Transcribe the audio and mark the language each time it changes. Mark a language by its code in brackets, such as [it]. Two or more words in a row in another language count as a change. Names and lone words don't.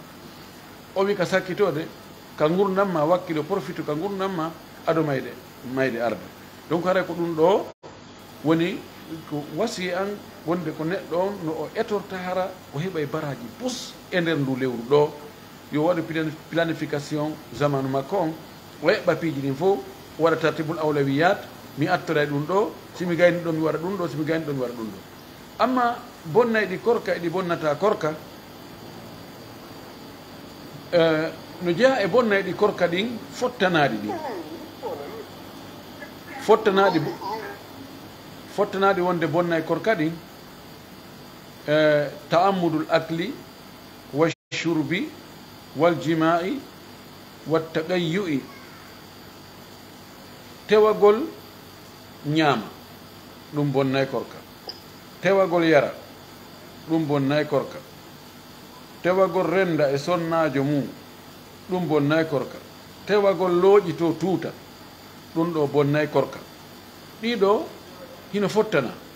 [ff] o wi ka sakkitode ka gurdam ma wakkilo profite ka gurdam ma aɗo mayde arde donc haray ko ɗum ɗo woni ko wasi an wonde ko neɗɗo on no o etorta hara o heɓa e baraji pus e nder ndu lewru ɗo yo waɗa planification zamanu makko on o heɓɓa piiji ɗin fof o waɗa [ar] ترتيب الأولويات [ff] mi attora ɗum ɗo simi gayni ɗo mi waɗa ɗum ɗo simi gayni ɗo mi waɗa ɗum ɗo amma bonnay ɗi korka eɗi bonnata korka no jeeya e bonnay ɗi korka ɗin fottanaɗi ɗin fottanaɗi wonde bonnay korka ɗin [ar] تعمد الأكل والشرب والجماع والتقيؤ [ff] tewagol ñaama ɗum bonnay korka tewagol yara ɗum bonnay korka tewagol renda e sonnajo mum ɗum bonnay korka tewagol looƴi to tuuta ɗum ɗo bonnay korka ɗiɗo hino fottana